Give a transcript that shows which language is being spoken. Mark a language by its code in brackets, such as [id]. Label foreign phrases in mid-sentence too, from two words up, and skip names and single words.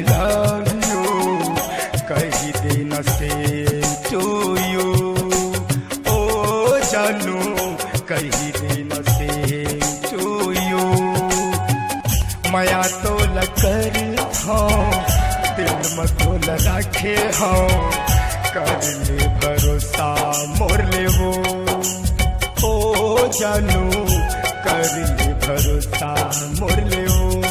[en] love you, [hne] कही देना [en] same to you, [hne] ओ जानू कही देना [en] same to you। [hne] माया तो लकर हाँ दिल में तो रखे हाँ, कर ले भरोसा मोर ले वो, ओ जानू कर ले भरोसा मोर ले वो।